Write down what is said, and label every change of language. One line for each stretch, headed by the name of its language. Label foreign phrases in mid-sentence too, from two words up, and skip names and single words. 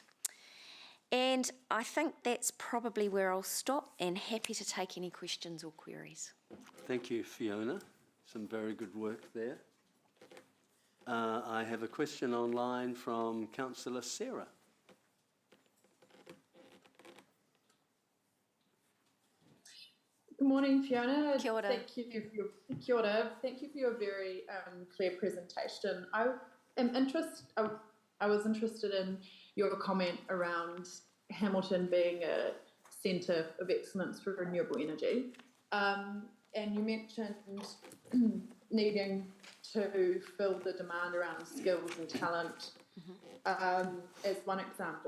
English: And I think that's probably where I'll stop, and happy to take any questions or queries. Thank you, Fiona. Some very good work there. I have a question online from Councillor Sarah. Good morning, Fiona.
Māori: Kia ora. Kia ora.
English: Thank you for your very clear presentation. I was interested in your comment around Hamilton being a centre of excellence for renewable energy. And you mentioned needing to fill the demand around skills and talent as one example.